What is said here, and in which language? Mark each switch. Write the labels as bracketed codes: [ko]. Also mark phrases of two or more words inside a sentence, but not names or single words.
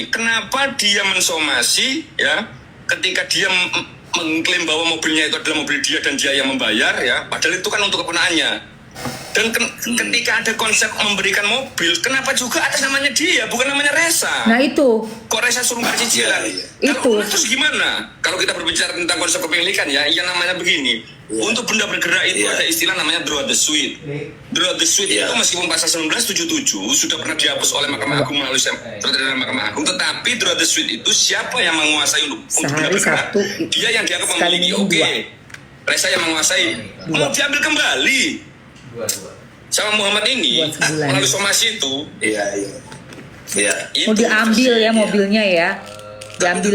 [id] Kenapa dia mensomasi ya? Ketika dia mengklaim bahwa mobilnya itu adalah mobil dia dan dia yang membayar ya, padahal itu kan untuk keponakannya. Dan ketika ada konsep memberikan mobil, kenapa juga atas namanya dia, bukan namanya Resa? Nah itu. Kok Resa suruh bayar cicilan? Itu. Kalau terus gimana? Kalau kita berbicara tentang konsep kepemilikan ya, yang namanya begini. Untuk benda bergerak itu ada istilah namanya [fr] droit de suite. Droit de suite [id] itu meskipun pasal 1977 sudah pernah dihapus oleh Mahkamah Agung melalui peraturan Mahkamah Agung, tetapi [fr] droit de suite [id] itu siapa yang menguasai untuk benda bergerak? Dia yang dianggap memiliki. Oke. Resa yang menguasai. Mau diambil kembali sama Muhammad ini melalui somasi itu. Iya. Mau diambil ya mobilnya ya. Diambil